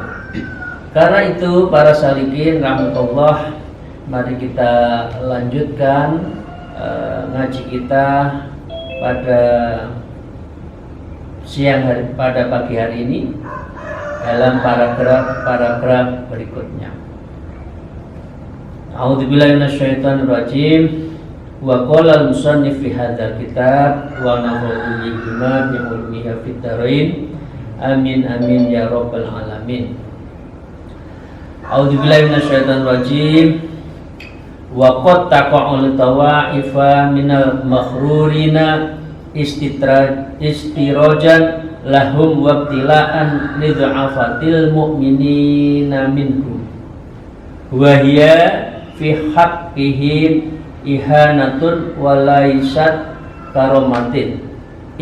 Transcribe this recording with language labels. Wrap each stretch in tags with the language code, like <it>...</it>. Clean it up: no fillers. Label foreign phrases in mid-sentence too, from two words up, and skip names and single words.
<id>Karena itu para salikin rahmatullah, mari kita lanjutkan ngaji kita pada siang hari, pada pagi hari ini dalam paragraf berikutnya.</id> <ar>أعوذ بالله من الشيطان الرجيم. وقال المصنف في هذا الكتاب ونفع بما بعلمه في الدارين. آمين آمين يا رب العالمين. أعوذ بالله من الشيطان الرجيم. وقد تقع الطوائف من المغرورين استدراجا لهم وابتلاء لضعفة المؤمنين منهم وهي في حقهم إهانة وليست كرامة.</ar>